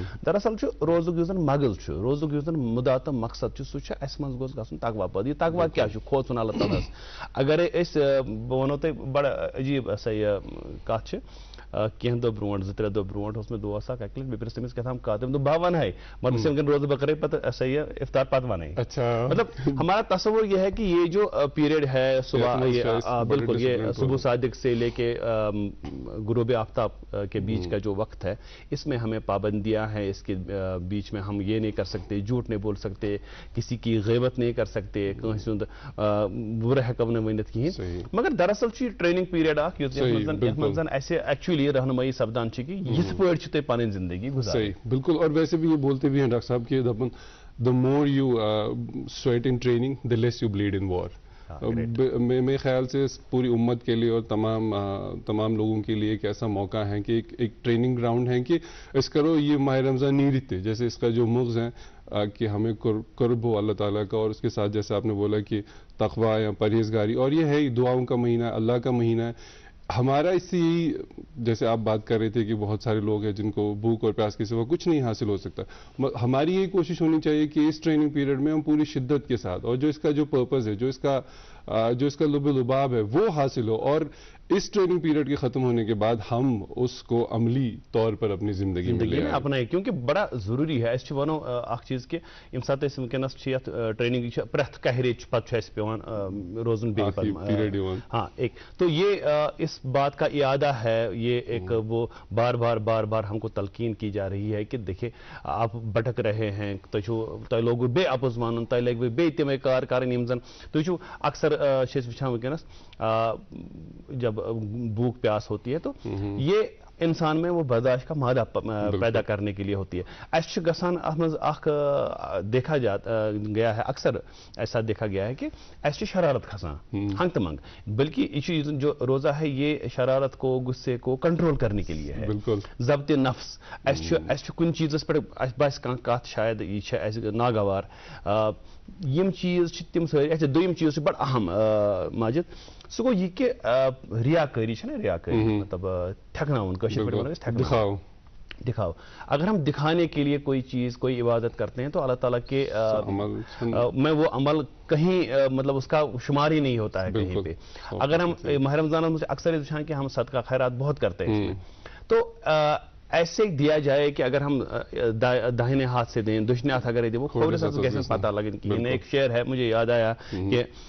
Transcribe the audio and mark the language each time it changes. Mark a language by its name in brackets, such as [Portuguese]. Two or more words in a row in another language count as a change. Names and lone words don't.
[Kashmiri] دراصل چھُ روزُک یُس زن مغل چھُ روزُک یُس زن مُدا تہٕ مقصد چھُ سُہ چھُ اسہِ منٛز گوٚژھ گژھُن تقوا پٲدٕ. یہِ تقوا کیٛاہ چھُ کھوژُن اللہ تعالیٰ ہس. اگرے أسۍ بہٕ ونو تۄہہِ بڑٕ عجیٖب سا یہِ کتھ چھِ کینٛہہ دۄہ برونٛٹھ 2-3 دۄہ برونٛٹھ اوس مےٚ دوس اکھ اکہِ لٹہِ مےٚ پرٛژھ تٔمِس کیٛاہ کتھ تٔمۍ دوٚپ بہٕ ونہے مگر بہٕ وٕنکٮ۪ن روزٕ بہٕ کرے پتہٕ سا یہِ افطار پتہٕ ونٕے. [Urdu] مطلب ہمارا تصور یہ ہے کہ یہ جو پیریڈ ہے صبح بالکل یہ صبح صادق سے لے کے غروب آفتاب کے بیچ کا جو وقت ہے اس میں ہمیں پابندیاں ہیں. اس کے بیچ میں ہم یہ نہیں کر سکتے جھوٹ نہیں بول سکتے کسی کی غیبت نہیں کر سکتے [Kashmiri] کٲنٛسہِ ہُنٛد بُرٕ ہٮ۪کو نہٕ ؤنِتھ کِہیٖنۍ. [Urdu] مگر دراصل چھُ یہِ [English] training period [Urdu] اکھ یُس یتھ منٛز زن اسہِ ایکچُؤلی رہنمٲیی سپدان چھِ کہِ یِتھ پٲٹھۍ چھِ تُہۍ پنٕنۍ زندگی گُزارٕنۍ. بالکل. اور ویسے بھی یہ بولتے بھی ہیں ڈاکٹر صاحب کہ [English] the more you sweat in training the less you bleed in war. [Urdu] میرے خیال سے پوری امت کے لیے اور تمام لوگوں کے لیے ایک ایسا موقع ہے کہ ایک [English] training ground [Urdu] ہے کہ اس کرو یہ ماہ رمضان نہیں رہتے جیسے اس کا جو مغز ہے کہ ہمیں قرب ہو اللہ تعالیٰ کا اور اس کے ساتھ جیسے آپ نے بولا کہ تقویٰ یا پرہیزگاری اور یہ ہے دعاؤں کا مہینہ اللہ کا مہینہ ہے. ہمارا اس سے جیسے آپ بات کر رہے تھے کہ بہت سارے لوگ ہیں جن کو بھوک اور پیاس کے سوا کچھ نہیں حاصل ہو سکتا. ہماری یہ کوشش ہونی چاہیے کہ اس [English] training period [Urdu] میں ہم پوری شدت کے ساتھ اور جو اس کا جو پرپز ہے جو اس کا لب و لباب ہے وہ حاصل ہو اور اس [English] training period [Urdu] کے ختم ہونے کے بعد ہم اس کو عملی طور پر اپنی زندگی میں اپنائیں کیونکہ بڑا ضروری ہے. [Kashmiri] أسۍ ونو اکھ چیٖز کہِ ییٚمہِ ساتہٕ أسۍ وٕنکٮ۪نس چھِ یتھ ٹریننگ چھِ پرٛٮ۪تھ کہرِچ پتہٕ چھُ اَسہِ پیٚوان روزُن بیٚیہِ [Urdu] ہاں ایک تو یہ اس بات کا اعادہ ہے یہ ایک وہ بار بار ہم کو تلقین کی جا رہی ہے کہ دیکھیے آپ بھٹک رہے ہیں [Kashmiri] تۄہہِ لوگوُ بیٚیہِ اپُز وَنُن تۄہہِ لگوٕ بیٚیہِ تِمے کار کَرٕنۍ یِم زن تُہۍ چھُو اکثر چھِ أسۍ وٕچھان وٕنکٮ۪نس [Urdu] جب بھوک پیاس ہوتی ہے [Kashmiri] تو یہ انسان میں وہ برداشت کا مادہ پیدا کرنے کے لیے ہوتی ہے. اسہِ چھُ گژھان اتھ منٛز اکھ [Urdu] دیکھا گیا ہے اکثر ایسا دیکھا گیا ہے کہ [Kashmiri] اسہِ چھِ شرارت کھسان ہنگ تہٕ منگ [Urdu] بلکہ یہ جو روزہ ہے یہ شرارت کو غصے کو کنٹرول کرنے کے لیے ہے. [Kashmiri] ضبط نفس اسہِ چھُ کُنہِ چیٖزس پٮ۪ٹھ اسہِ باسہِ کانٛہہ کتھ شاید یہ چھِ اسہِ ناگوار یِم چیٖز چھِ تِم سٲری اسہِ دوٚیِم چیٖز چھُ بڑٕ اہم ماجد سُہ گوٚو یہِ کہِ ریاکٲری چھِ نا ریاکٲری مطلب ٹھیکٕناوُن کٲشِر پٲٹھۍ ونو أسۍ دکھاؤ. [Urdu] اگر ہم دکھانے کے لیے کوئی چیز کوئی عبادت کرتے ہیں تو اللہ تعالیٰ کے میں وہ عمل کہیں مطلب اس کا شمار ہی نہیں ہوتا ہے کہیں پہ. اگر ہم ماہ رمضان میں اکثر وچھان کہ ہم صدقہ خیرات بہت کرتے ہیں اس میں تو ایسے دیا جائے کہ اگر ہم داہنے ہاتھ سے دیں دشنے ہاتھ اگر دیں وہ کھوڑے سے کیسے پتہ لگے کہ ایک شعر ہے مجھے یاد آیا کہ